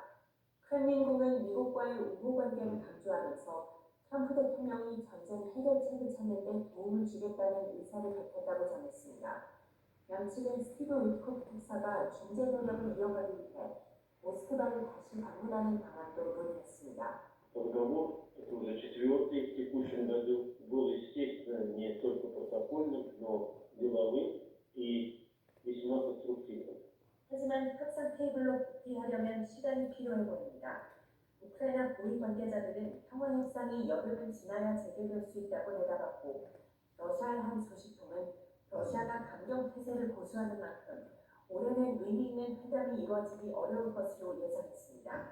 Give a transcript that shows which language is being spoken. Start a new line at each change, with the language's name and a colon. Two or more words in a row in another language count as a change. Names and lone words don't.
Korean: 크렘린궁은 미국과의 우호 관계를 강조하면서 트럼프 대통령이 전쟁 해결책을 찾는 데 도움을 주겠다는 의사를 밝혔다고 전했습니다. 양측은 스티브 위트코프 특사가 중재 노력을 이어가기 위해 모스크바를 다시 방문하는 방안도 논의했습니다.
Russian: Разговор, это уже четвертый в текущем году, был, естественно, не только протокольным, но деловым и весьма конструктивным.
Korean: 하지만 협상 테이블로 복귀하려면 시간이 필요해 보입니다. 우크라이나 고위 관계자들은 평화협상이 여름을 지나야 재개될 수 있다고 내다봤고 러시아의 한 소식통은 러시아가 강경 태세를 고수하는 만큼 올해는 의미 있는 회담이 이루어지기 어려울 것으로 예상했습니다.